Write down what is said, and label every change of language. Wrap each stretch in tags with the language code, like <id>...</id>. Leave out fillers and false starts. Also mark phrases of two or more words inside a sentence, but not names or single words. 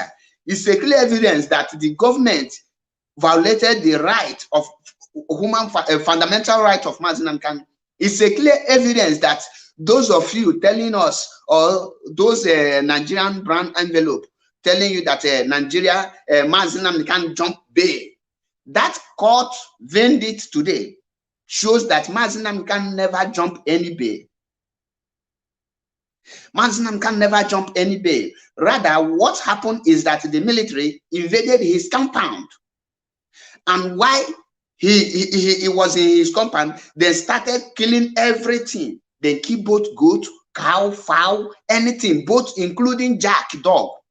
<en>It's a clear evidence that the government violated the right of fundamental right of MAZI NNAMDI KANU. It's a clear evidence that those of you telling us, or those Nigerian brand envelope telling you that Nigeria, MAZI NNAMDI KANU jump bail, that court verdict today shows that MAZI NNAMDI KANU never jump any bail. MAZI NNAMDI KANU never jump any bail. Rather, what happened is that the military invaded his compound, and while he was in his compound, they started killing everything. They kill both goat, cow, fowl, anything, both including jack, dog.</en>